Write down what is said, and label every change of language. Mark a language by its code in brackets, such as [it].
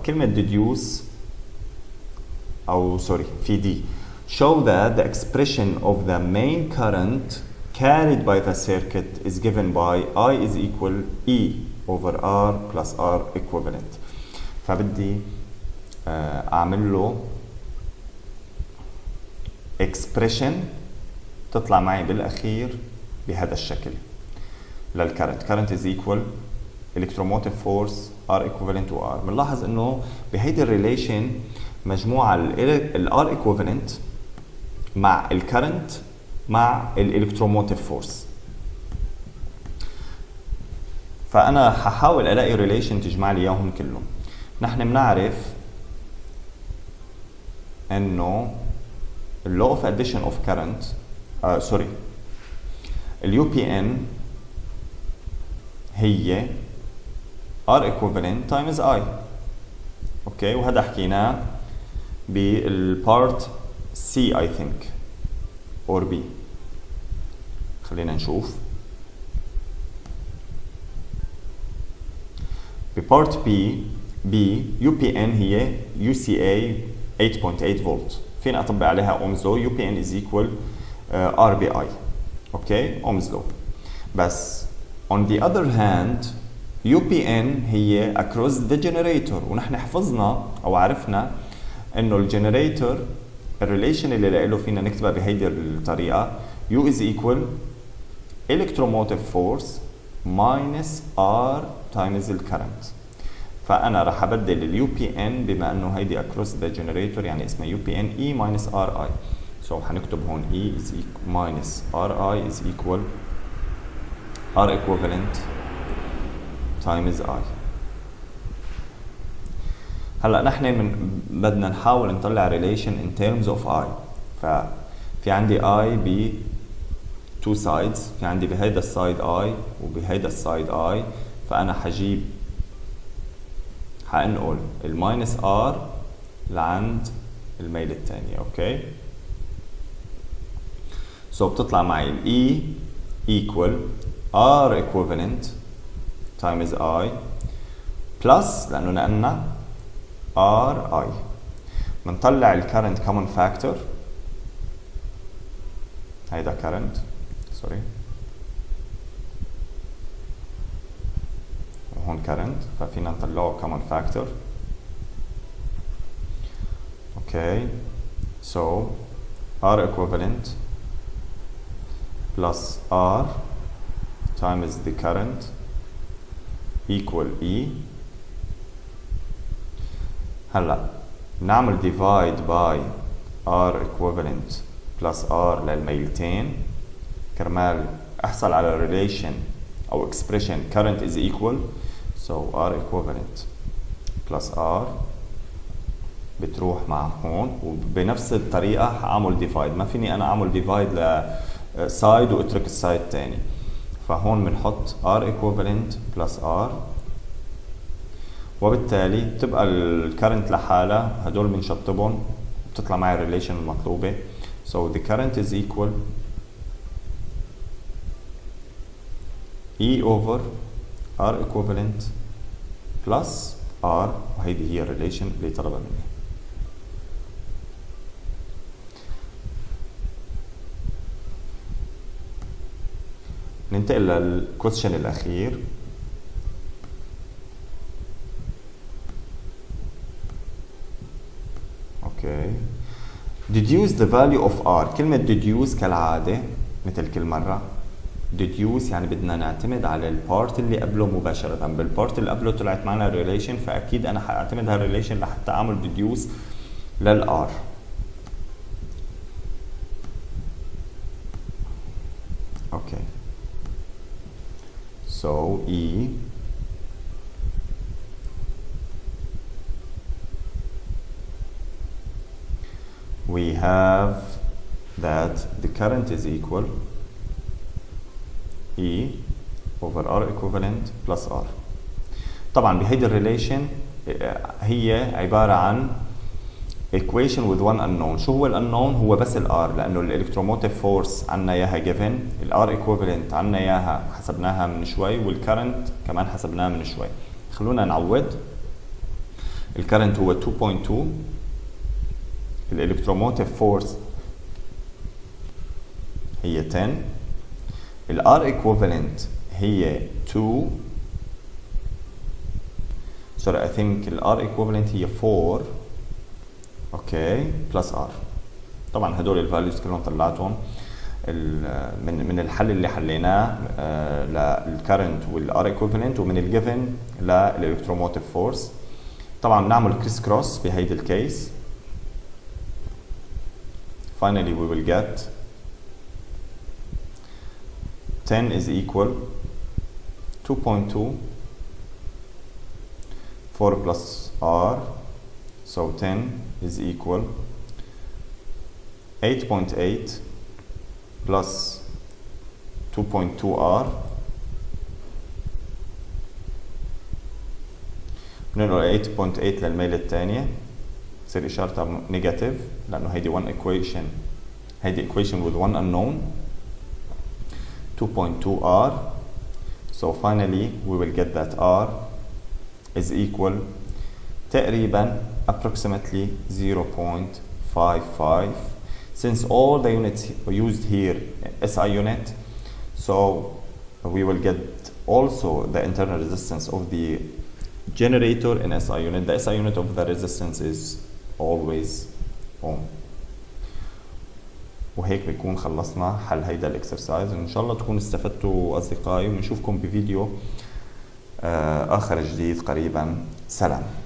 [ar] كلمة deduce أو sorry في D. [en] Show that the expression of the main current carried by the circuit is given by I is equal E over R plus R equivalent. [ar] فبدي أعمل له expression تطلع معي بالأخير بهذا الشكل للكرنت. [en] current is equal electromotive force R equivalent to R. [ar] بنلاحظ انه بهيدي الريليشن مجموعة ال R equivalent مع ال current مع ال electromotive force. فأنا ححاول ألاقي ريليشن تجمع لي إياهم كلهم. نحن بنعرف إنه ال law of addition of current sorry ال UPN هي R equivalent times I. اوكي وهذا حكيناه بالبارت C [en] I think or B. [ar] خلينا نشوف. ببارت بي UPN هي UCA 8.8 فولت، فينا اطبق عليها اومز لو. [en] UPN is equal RBI. [ar] اوكي، اومز لو. بس [en] on the other hand [ar] UPN هي [en] across the generator، [ar] ونحن حفظنا او عرفنا انه الجنريتور الريليشن اللي له فينا نكتبها بهيدي الطريقه [en] U is equal electromotive force minus R times the current. [ar] فانا راح ابدل اليو بي ان بما انه هيدي [en] across the generator [ar] يعني اسمها يو بي ان E minus RI. [en] so [ar] حنكتب هون [en] E is minus RI is equal R equivalent times I. [ar] هلا نحن بدنا نحاول نطلع [en] relation in terms of I. [ar] ففي عندي I ب two sides، في عندي بهيدا السايد I وبهيدا السايد I، فأنا حجيب حنقل الماينس R لعند الميل الثانية. [en] okay, so [ar] بتطلع معي [en] ال E equal R equivalent times I plus [ar] لأنه نقلنا [en] RI. [ar] بنطلع ال current common factor، هيدا current سوري وهون current، ففينا نطلعه common factor. [en] Okay, so R equivalent plus R times the current equal E. [ar] هلا نعمل [en] divide by R equivalent plus R [ar] للميلتين كرمال احصل على [en] relation او expression current is equal. [ar] so [en] R equivalent plus R [ar] بتروح مع هون، وبنفس الطريقة حاعمل divide. ما فيني انا اعمل divide لسايد واترك السايد الثاني، فهون بنحط R equivalent plus R، وبالتالي بتبقى الكرنت لحالها، هدول بنشطبهم بتطلع معي الريليشن المطلوبة. [en] so the current is equal E over R equivalent plus R، [ar] وهيدي هي الريليشن اللي طلبها مني. ننتقل للكويستشن الأخير. [en] Okay, deduce the value of R. [ar] كلمة deduce كالعادة مثل كل مرة deduce يعني بدنا نعتمد على البارت اللي قبله مباشرة. بالبارت اللي قبله طلعت معنا relation، فأكيد أنا حاعتمد هالريليشن لحتى أعمل deduce للR. [en] Okay, so E we have that the current is equal E over R equivalent plus R. [ar] طبعا بهيدي الريليشن هي عبارة عن [en] equation with one unknown. [ar] شو هو الانون؟ هو بس الار، لانه الالكتروموتيف فورس عنا اياها given، الار equivalent عنا اياها حسبناها من شوي، والكرنت كمان حسبناها من شوي. خلونا نعود. الكرنت هو 2.2، الالكتروموتيف فورس هي 10، الار equivalent هي 2 [en] sorry I think [ar] الار equivalent هي 4 اوكي بلس ار. طبعا هدول الفاليوز كلهم طلعتهم من الحل اللي حليناه للكرنت والار ايكوفالنت، ومن الجيفن للالكتروموتيف فورس. طبعا بنعمل كريس كروس بهيدي الكيس. [en] finally we will get 10 is equal 2.2 4 plus R, so 10 is equal 8.8 plus 2.2R. [ar] بننقل 8.8 للميل الثانية، تصير إشارتها نيجاتيف لأنه هيدي one equation، هيدي [en] equation with one unknown. 2.2 R. So finally we will get that R is equal تقريبا approximately 0.55. Since all the units used here SI unit, so we will get also the internal resistance of the generator in SI unit. The SI unit of the resistance is always ohm. [ar] وهيك بيكون خلصنا حل هيدا الاكسرسايز. ان شاء الله تكونوا استفدتوا اصدقائي، ونشوفكم بفيديو اخر جديد قريبا. سلام.